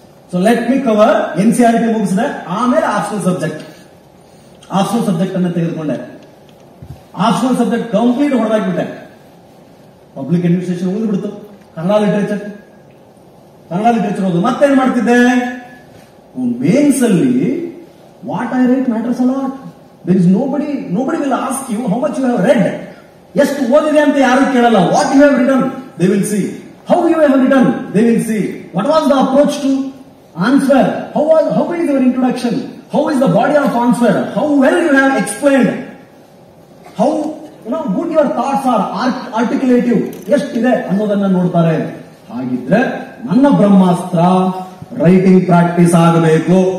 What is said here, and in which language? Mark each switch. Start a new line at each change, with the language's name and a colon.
English: So let me cover NCERT
Kannada: ಮುಗಿಸಿದೆ. ಆಮೇಲೆ optional subject ಅನ್ನ ತೆಗೆದುಕೊಂಡೆ. Optional subject complete ಹೊಡೆದಾಕ್ಬಿಟ್ಟೆ. Public administration ಓದ್ಬಿಡ್ತು. Kannada literature ಓದು. ಮತ್ತೇನ್ ಮಾಡ್ತಿದ್ದೆ? ಮೇನ್ಸ್ ಅಲ್ಲಿ
English: What I write matters a lot. There is nobody will ask you how much you have read.
Kannada: ಎಷ್ಟು ಓದಿದೆ ಅಂತ ಯಾರು ಕೇಳಲ್ಲ.
English: What you have written they will see. How you have written they will see. What was the approach to answer? How is your introduction? How is the body of answer? How well you have explained? How good your thoughts are, articulative
Kannada: ಎಷ್ಟಿದೆ ಅನ್ನೋದನ್ನ ನೋಡ್ತಾರೆ. ಹಾಗಿದ್ರೆ ನನ್ನ ಬ್ರಹ್ಮಾಸ್ತ್ರ writing practice ಆಗಬೇಕು.